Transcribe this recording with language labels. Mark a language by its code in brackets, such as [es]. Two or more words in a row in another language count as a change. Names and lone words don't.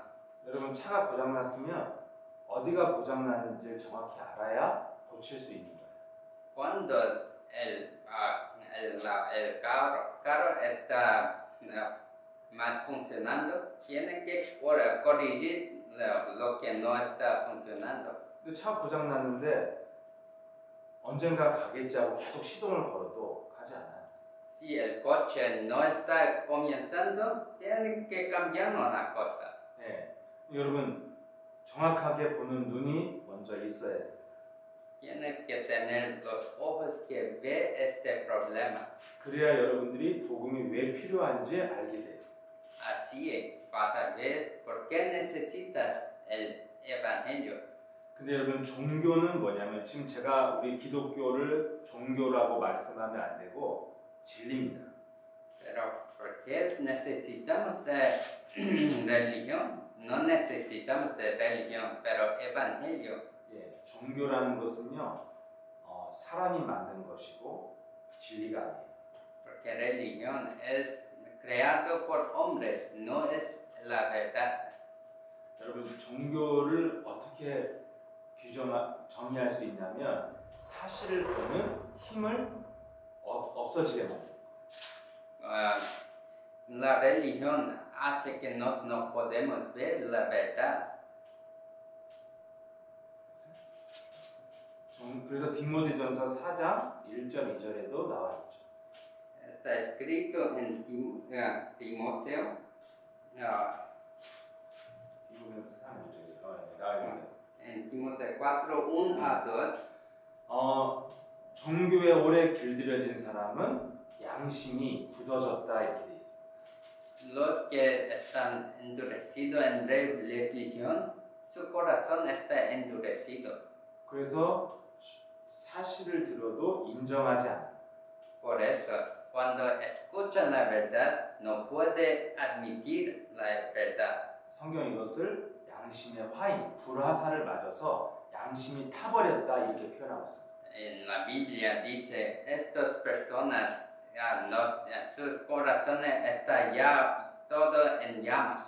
[ko] 여러분 차가 고장났으면 어디가 고장났는지를 정확히 알아야 고칠 수 있는 거예요. [es] Cuando el carro está mal funcionando, tiene que corregir lo que no está funcionando. [ko] 근데 차 고장났는데 언젠가 가겠지 하고 계속 시동을 걸어도 가지 않아요. [es] Si el coche no está comenzando, tiene que cambiar una cosa. [ko] 예, 여러분 정확하게 보는 눈이 먼저 있어야 돼요. [es] Tiene que tener los ojos que ve este problema. [ko] 그래야 여러분들이 복음이 왜 필요한지 알게 돼요. [es] Así vas a ver por qué necesitas el evangelio. [ko] 근데 여러분 종교는 뭐냐면 지금 제가 우리 기독교를 종교라고 말씀하면 안 되고 진리입니다. [es] Pero ¿por qué necesitamos de religión? No necesitamos de religión, pero evangelio. [ko] 예, 종교라는 것은요 사람이 만든 것이고 진리가 아니에요. [es] Porque religión es creado por hombres, no es la verdad. [ko] 여러분 종교를 어떻게 정의할 수 있냐면 사실을 보는 힘을 없어지게 만들어요. [es] La religión hace que no podemos ver la verdad. [ko] 그래서 디모데전서 4장 1절 2절에도 나와 있죠. [es] Está escrito en Timoteo. [ko] 디모데전서 4장 1절에 나와 있어요. [es] En Timoteo 4:1-2. [ko] 종교에 오래 길들여진 사람은 양심이 굳어졌다 이렇게 돼 있습니다. [es] Los que están endurecidos en religión, su corazón está endurecido. [ko] 그래서 사실을 들어도 인정하지 않아요. [es] Por eso, cuando escuchan la verdad, no puede admitir la verdad. [ko] 성경 이것을 양심의 화인, 불화살을 맞아서 양심이 타버렸다 이렇게 표현하고 있습니다. [es] En la Biblia dice, estas personas, sus corazones están ya todo en llamas.